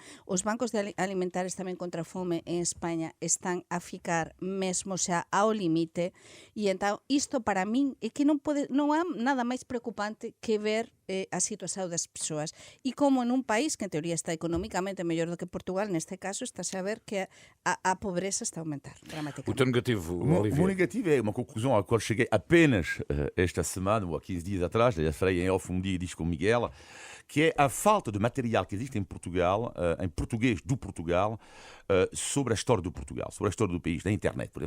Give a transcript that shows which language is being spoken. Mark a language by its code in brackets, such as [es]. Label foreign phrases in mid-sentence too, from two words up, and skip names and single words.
[gl] Os bancos alimentares tamén contra a fome en España están a ficar mesmo ao limite, e entón isto para min é que non há nada máis preocupante que ver a situación das persoas, e como en un país que en teoría está económicamente mellor do que Portugal, neste caso está a saber que a pobreza está a aumentar [pt] O [gl] dramaticamente. [pt] teu negativo, O meu Olivier. negativo é uma conclusão à qual cheguei apenas esta semana, ou há 15 dias atrás, já falei em off um dia disto com o Miguel, que é a falta de material que existe em Portugal, em português do Portugal, sobre a história do Portugal, sobre a história do país, na internet, por exemplo.